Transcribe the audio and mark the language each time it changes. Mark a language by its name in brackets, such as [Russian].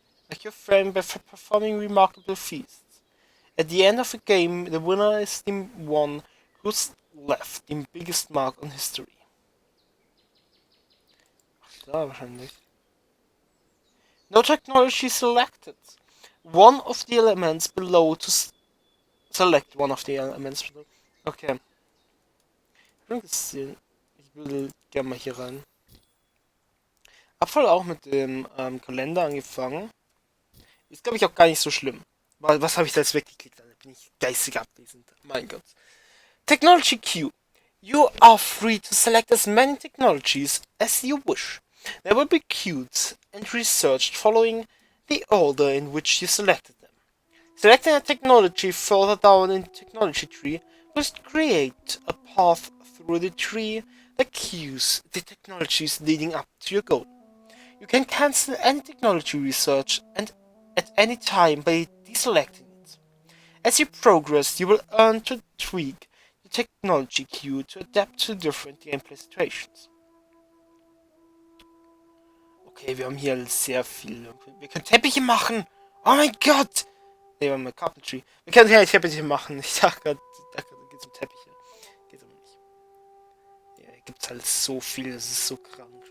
[English] Like your friend by performing remarkable feats. At the end of the game, the winner is the one who's left the biggest mark on history. [German] Ach, da wahrscheinlich. [English] No technology selected. One of the elements below to select one of the elements below. Okay. [German] Ich will gerne mal hier rein. Hab voll auch mit dem Kalender angefangen. Ist, glaube ich, auch gar nicht so schlimm. Was habe ich da jetzt weggeklickt? Da bin ich geistig abwesend. Mein Gott. [English] Technology queue. You are free to select as many technologies as you wish. They will be queued and researched following the order in which you selected them. Selecting a technology further down in the technology tree will create a path through the tree that queues the technologies leading up to your goal. You can cancel any technology research and at any time by deselecting it. As you progress, you will earn to tweak the technology queue to adapt to different gameplay situations. [German] Okay, wir haben hier sehr viel. Wir können Teppiche machen! Oh mein Gott! Ne, wir haben eine Carpentry. Wir können hier Teppiche machen. Ich dachte gerade, da geht es um Teppiche. Geht aber nicht. Ja, hier gibt es halt so viel, das ist so krank.